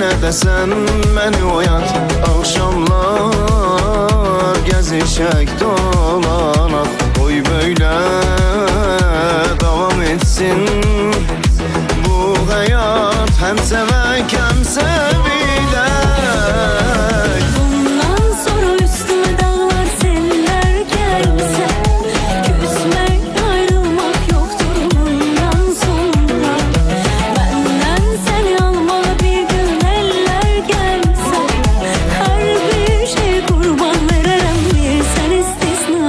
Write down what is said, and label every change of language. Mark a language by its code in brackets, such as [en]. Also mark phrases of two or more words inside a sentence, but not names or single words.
[az] İstəsən məni oyat, axşamlar gəzişək dolanaq. Qoy böyle davam etsin bu həyat, həm sevək, həm sevilək. [tr] Bundan sonra üstüme dağlar seller gelse, küsmek ayrılmak yoktur bundan sonra. Benden seni almalı bir gün eller gelse, her bir şey kurban veririm bir sen istisna.